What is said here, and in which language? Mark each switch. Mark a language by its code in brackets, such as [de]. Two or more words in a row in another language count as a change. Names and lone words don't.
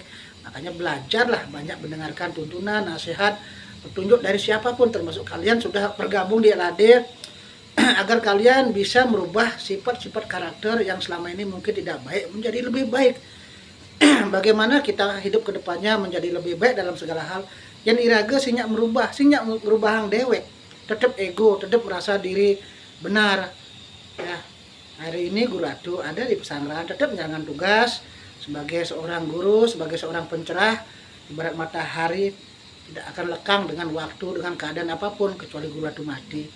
[id] Makanya belajarlah banyak mendengarkan tuntunan, nasihat, petunjuk dari siapapun, termasuk kalian sudah bergabung di LAD, agar kalian bisa merubah sifat-sifat karakter yang selama ini mungkin tidak baik menjadi lebih baik. Bagaimana kita hidup ke depannya menjadi lebih baik dalam segala hal. [ban] Yang iraga sinyak merubah hang dewek, [id] tetap ego, tetap merasa diri benar. Ya, hari ini Guru Atu ada di pesantren, tetap menjalankan tugas sebagai seorang guru, sebagai seorang pencerah. Ibarat matahari tidak akan lekang dengan waktu, dengan keadaan apapun, kecuali Guru Atu mati.